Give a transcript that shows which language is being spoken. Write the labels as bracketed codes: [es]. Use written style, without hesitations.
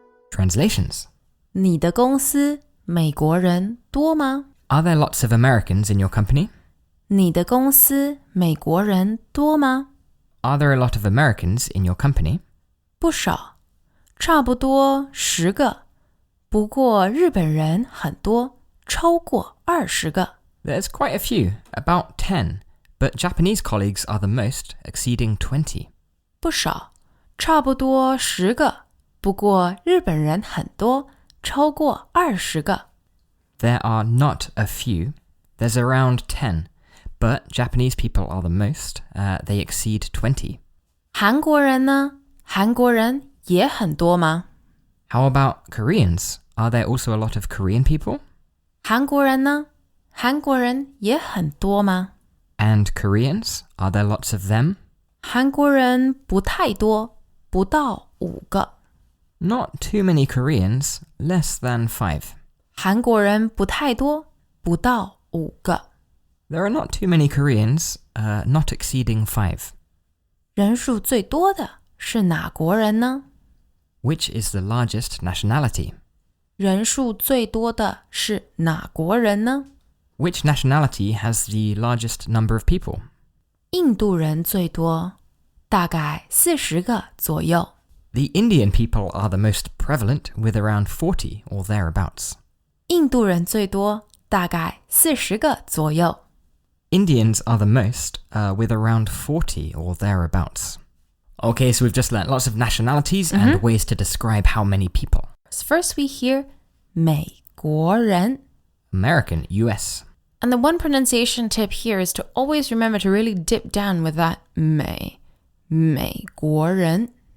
[en] Translations. [zh] 你的公司美国人多吗？ [en] Are there lots of Americans in your company? [zh] 你的公司美国人多吗？ [en] Are there a lot of Americans in your company? [zh] 不少，差不多10个。不过日本人很多，超过20个。 [en] There's quite a few, about 10, but Japanese colleagues are the most, exceeding 20. [zh] 不少，差不多10个。不过日本人很多，超过20个。 [en] There are not a few. There's around 10, but Japanese people are the most. They exceed 20. [zh] 韩国人呢？韩国人也很多吗？ [en] How about Koreans? Are there also a lot of Korean people? [zh] 韩国人呢？韩国人也很多吗？ [en] And Koreans? Are there lots of them? [zh] 韩国人不太多，不到5个。 [en] Not too many Koreans, less than 5. [zh] 韩国人不太多，不到5个。 [en] There are not too many Koreans, not exceeding 5. [zh] 人数最多的是哪国人呢？ [en] Which is the largest nationality? [zh] 人数最多的是哪国人呢？ [en] Which nationality has the largest number of people? [zh] 印度人最多，大概40个左右。 [en] The Indian people are the most prevalent, with around 40 or thereabouts. [zh] 印度人最多，大概40个左右。 [en] Indians are the most, with around 40 or thereabouts. Okay, so we've just learnt lots of nationalities and ways to describe how many people. First we hear 美国人 American, US. And the one pronunciation tip here is to always remember to really dip down with that 美国人